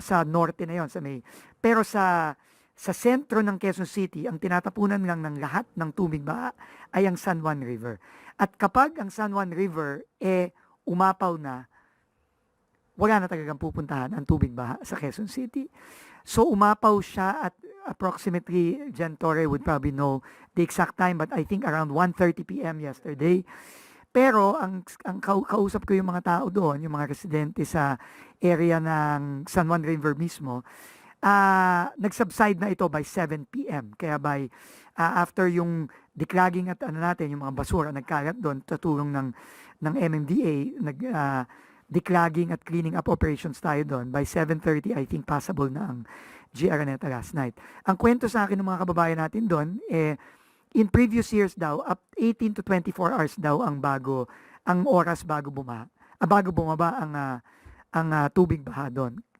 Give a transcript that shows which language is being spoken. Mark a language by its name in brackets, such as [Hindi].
[Filipino] Sa norte na yon, pero sa sentro ng Quezon City, ang tinatapunan lang ng lahat ng tubig baha ay ang San Juan River. At kapag ang San Juan River umapaw na, wala na talagang pupuntahan ang tubig baha sa Quezon City. So umapaw siya at [English] approximately, Jen Torre would probably know the exact time, but I think around 1:30 p.m. yesterday. [Filipino] Pero ang kausap ko yung mga tao doon, yung mga residente sa area ng San Juan River mismo, nag-subside na ito by 7 p.m. Kaya by after yung declogging at yung mga basura nagkalat doon sa tulong ng MMDA, declogging at cleaning up operations tayo doon. [English] By 7:30, I think passable na ang G. Araneta last night. [Filipino] Ang kwento sa akin ng mga kababayan natin doon, [English] in previous years [Filipino] daw, up 18 to 24 hours daw ang oras bago bumaba ang tubig baha doon.